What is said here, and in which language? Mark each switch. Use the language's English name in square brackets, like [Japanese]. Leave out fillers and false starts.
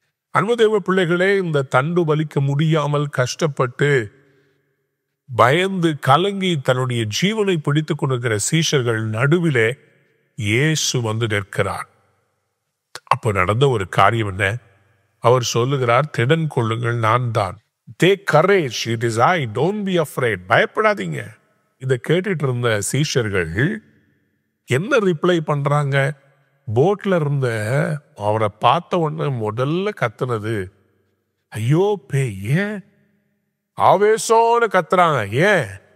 [Tamil] அன்பு தேவ பிள்ளைகளே, இந்த தண்டு வலிக்க முடியாமல் கஷ்டப்பட்டு பயந்து கலங்கி தன்னுடைய ஜீவனை பிடித்துக் கொண்டிருக்கிற சீஷர்கள் நடுவிலே இயேசு வந்து நிற்கிறார். அப்ப நடந்த ஒரு காரியம் என்ன? அவர் சொல்லுகிறார், திடன் கொள்ளுங்கள், நான் தான். [English] Take courage, it is I, don't be afraid. [Tamil] பயப்படாதீங்க. இதை கேட்டுட்டு இருந்த சீஷர்கள் என்ன ரிப்ளை பண்றாங்க? போட்ல இருந்த அவரை பார்த்த உடனே முதல்ல கத்துனது, ஐயோ பேய். ஏன் ஆவேசோன்னு கத்துறாங்க? ஏன்?